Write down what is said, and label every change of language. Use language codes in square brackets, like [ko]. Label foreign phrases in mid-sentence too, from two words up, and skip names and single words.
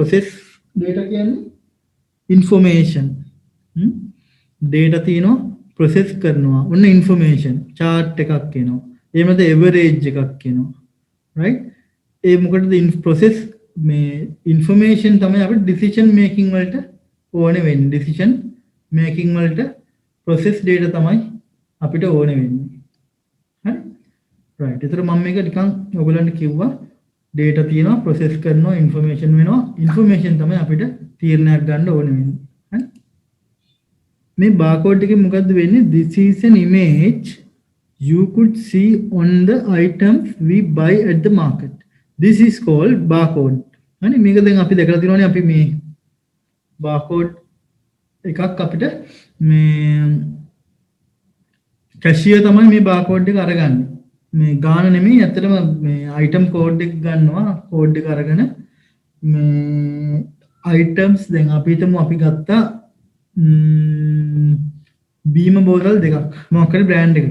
[en] process data [si] කියන්නේ information. data තියෙනවා process කරනවා. ඔන්න [en] information chart [si] එකක් එනවා. එහෙම නැත්නම් average එකක් එනවා. right? ඒ මොකටද process මේ information තමයි අපිට [en] decision making [si] වලට ඕනේ වෙන්නේ. [en] decision making [si] වලට [en] process data [si] තමයි අපිට ඕනේ වෙන්නේ. හරි? right. ඒතර මම මේක නිකන් ඔයගලන්ට කිව්වා data තියෙනවා process කරනවා information වෙනවා. information තමයි අපිට තීරණයක් ගන්න ඕනේ වෙන්නේ. හරි? මේ barcode එකේ මොකද්ද වෙන්නේ? [en] this is an image you could see on the items we buy at the market. This is called barcode. [si] හරි මේක දැන් අපි දැකලා තියෙනවානේ අපි මේ barcode එකක් අපිට මේ කැෂියර් තමයි මේ barcode එක අරගන්නේ. මේ ගාන නෙමෙයි ඇත්තටම මේ [en] item code [si] එක ගන්නවා code එක අරගෙන මේ items දැන් අපි හිතමු අපි ගත්තා බීම බෝතල් දෙකක් මොකක් හරි බ්‍රෑන්ඩ් එකක.